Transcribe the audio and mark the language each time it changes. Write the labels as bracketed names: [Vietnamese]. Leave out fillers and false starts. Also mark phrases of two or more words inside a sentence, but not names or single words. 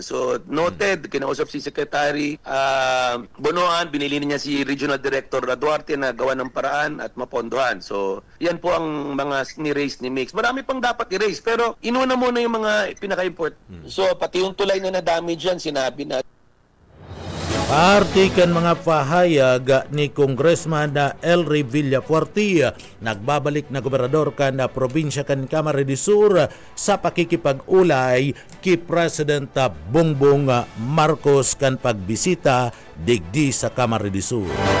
[Filipino] So, noted, kinausap si Secretary Bunuan, binili niya si Regional Director Duarte na gawa ng paraan at mapondohan. So, yan po ang mga ni-raise ni Mix. Marami pang dapat i-raise, pero inuna muna yung mga pinaka-import. So, pati yung tulay na na-damage yan, sinabi na. [Bikol] Parte kan mga pahayag ni Congressman Elry Villafuerte, nagbabalik na gobernador kan na probinsya kan Camarines Sur sa pakikipag-ulay ki President Bongbong Marcos kan pagbisita digdi sa Camarines Sur.